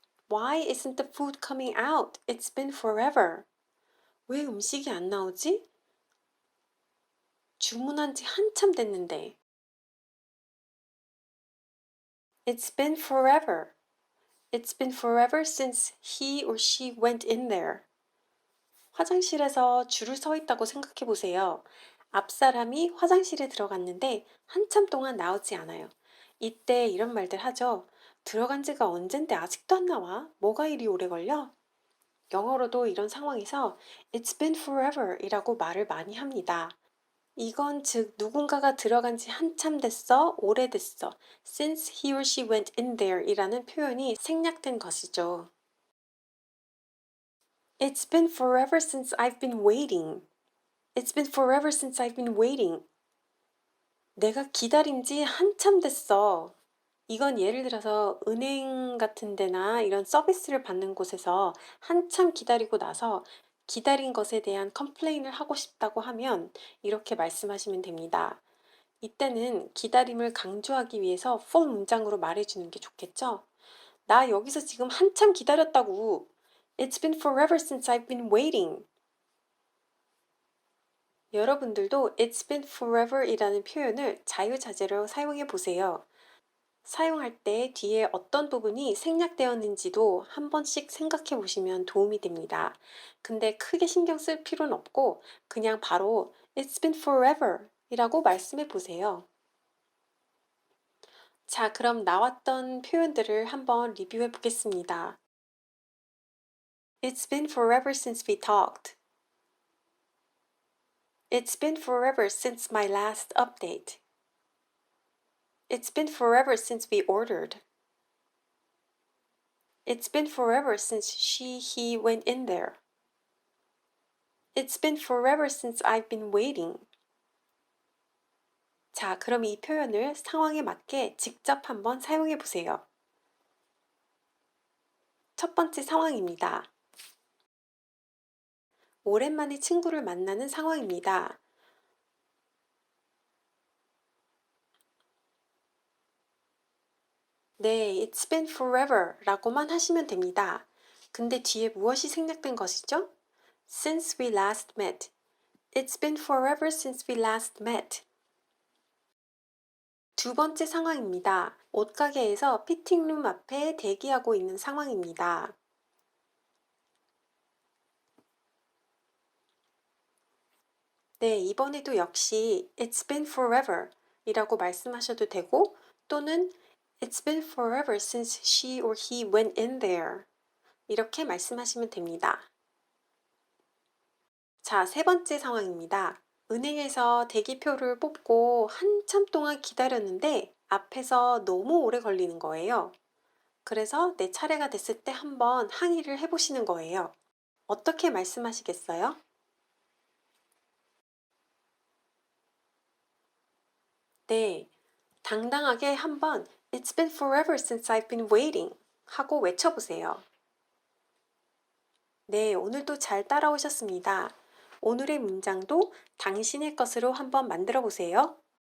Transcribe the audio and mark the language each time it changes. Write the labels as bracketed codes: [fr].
[en] Why isn't the food coming out? It's been forever. [ko] 왜 음식이 안 나오지? 주문한 지 한참 됐는데. [en] It's been forever. It's been forever since he or she went in there. [ko] 화장실에서 줄을 서 있다고 생각해 보세요. 앞 사람이 화장실에 들어갔는데 한참 동안 나오지 않아요. 이때 이런 말들 하죠. 들어간 지가 언젠데 아직도 안 나와? 뭐가 이리 오래 걸려? 영어로도 이런 상황에서 [en] It's been forever [ko] 이라고 말을 많이 합니다. 이건 즉 누군가가 들어간 지 한참 됐어, 오래됐어. [en] Since he or she went in there [ko] 이라는 표현이 생략된 것이죠. [en] It's been forever since I've been waiting. It's been forever since I've been waiting. [ko] 내가 기다린 지 한참 됐어. 이건 예를 들어서 은행 같은 데나 이런 서비스를 받는 곳에서 한참 기다리고 나서 기다린 것에 대한 컴플레인을 하고 싶다고 하면 이렇게 말씀하시면 됩니다. 이때는 기다림을 강조하기 위해서 full 문장으로 말해주는 게 좋겠죠? 나 여기서 지금 한참 기다렸다고. [en] It's been forever since I've been waiting. [ko] 여러분들도 [en] It's been forever [ko] 이라는 표현을 자유자재로 사용해 보세요. 사용할 때 뒤에 어떤 부분이 생략되었는지도 한 번씩 생각해 보시면 도움이 됩니다. 근데 크게 신경 쓸 필요는 없고 그냥 바로 [en] It's been forever [ko] 이라고 말씀해 보세요. 자, 그럼 나왔던 표현들을 한번 리뷰해 보겠습니다. [en] It's been forever since we talked. It's been forever since my last update. It's been forever since we ordered. It's been forever since he went in there. It's been forever since I've been waiting. [ko] 자, 그럼 이 표현을 상황에 맞게 직접 한번 사용해 보세요. 첫 번째 상황입니다. 오랜만에 친구를 만나는 상황입니다. 네, [en] It's been forever [ko] 라고만 하시면 됩니다. 근데 뒤에 무엇이 생략된 것이죠? [en] Since we last met. It's been forever since we last met. [ko] 두 번째 상황입니다. 옷가게에서 피팅룸 앞에 대기하고 있는 상황입니다. 네, 이번에도 역시 [en] It's been forever [ko] 이라고 말씀하셔도 되고 또는 [en] It's been forever since she or he went in there [ko] 이렇게 말씀하시면 됩니다. 자, 세 번째 상황입니다. 은행에서 대기표를 뽑고 한참 동안 기다렸는데 앞에서 너무 오래 걸리는 거예요. 그래서 내 차례가 됐을 때 한번 항의를 해보시는 거예요. 어떻게 말씀하시겠어요? 네, 당당하게 한번 [en] It's been forever since I've been waiting [ko] 하고 외쳐보세요. 네, 오늘도 잘 따라오셨습니다. 오늘의 문장도 당신의 것으로 한번 만들어 보세요.